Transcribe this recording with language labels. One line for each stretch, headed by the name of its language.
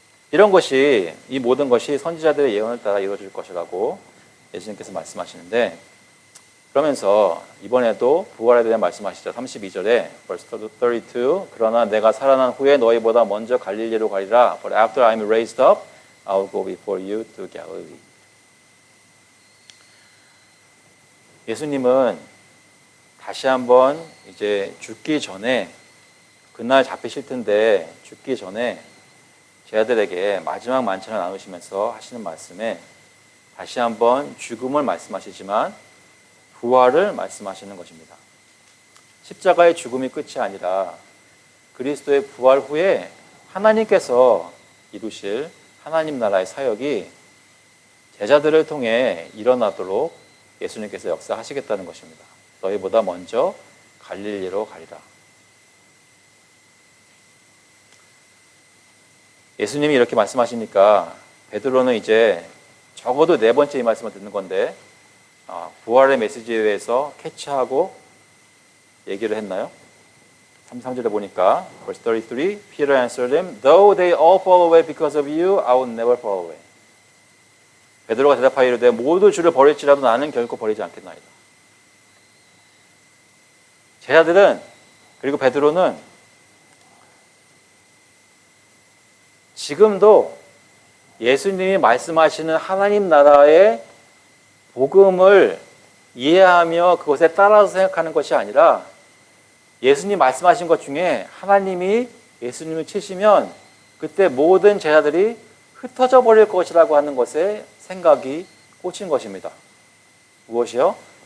Korean: 이런 것이, 이 모든 것이 선지자들의 예언을 따라 이루어질 것이라고 예수님께서 말씀하시는데, 그러면서 이번에도 부활에 대해 말씀하시죠. 32절에
English: verse 32
Korean: 그러나 내가 살아난 후에 너희보다 먼저 갈릴리로 가리라.
English: But after I am raised up, I will go before you to Galilee.
Korean: 예수님은 다시 한번 이제 죽기 전에, 그날 잡히실 텐데 죽기 전에 제자들에게 마지막 만찬을 나누시면서 하시는 말씀에 다시 한번 죽음을 말씀하시지만 부활을 말씀하시는 것입니다. 십자가의 죽음이 끝이 아니라 그리스도의 부활 후에 하나님께서 이루실 하나님 나라의 사역이 제자들을 통해 일어나도록 예수님께서 역사하시겠다는 것입니다. 너희보다 먼저 갈릴리로 가리라. 예수님이 이렇게 말씀하시니까 베드로는 이제 적어도 네 번째 이 말씀을 듣는 건데 부활의 메시지에 대해서 캐치하고 얘기를 했나요? 33절에 보니까
English: verse 33 Peter answered him, Though they all fall away because of you, I will never fall away.
Korean: 베드로가 대답하여 이르되 모두 주를 버릴지라도 나는 결코 버리지 않겠나이다. 제자들은, 그리고 베드로는 지금도 예수님이 말씀하시는 하나님 나라의 복음을 이해하며 그것에 따라서 생각하는 것이 아니라 예수님 말씀하신 것 중에 하나님이 예수님을 치시면 그때 모든 제자들이 흩어져 버릴 것이라고 하는 것에 생각이 꽂힌 것입니다. 무엇이요?